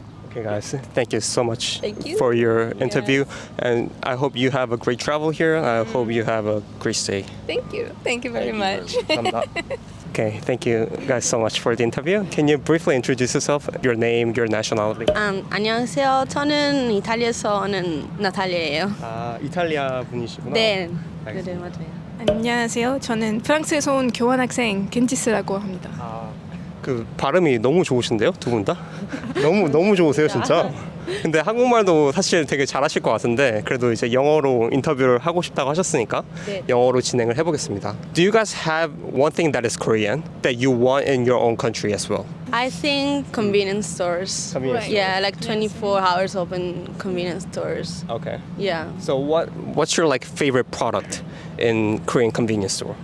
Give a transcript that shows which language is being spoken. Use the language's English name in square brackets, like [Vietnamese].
[English] Okay, guys, thank you so much Thank you. for your interview, and I hope you have a great travel here. I hope you have a great stay. Thank you very much. Okay, thank you guys so much for the interview. Can you briefly introduce yourself, your name, your nationality? [Korean] 안녕하세요. 저는 이탈리아에서 오는 나탈리아예요. 아, 이탈리아 분이시구나. 네, 네, 맞아요. 안녕하세요. 저는 프랑스에서 온 교환학생 겐지스라고 합니다. 그 발음이 너무 좋으신데요, 두 분 다? 너무 좋으세요, 진짜. 근데 한국말도 사실 되게 잘하실 것 같은데 그래도 이제 영어로 인터뷰를 하고 싶다고 하셨으니까 영어로 진행을 해보겠습니다. [English] Do you guys have one thing that is Korean that you want in your own country as well? I think convenience stores. Convenience Yeah, like 24 hours open convenience stores. Okay. Yeah. So what's your like favorite product in Korean convenience store?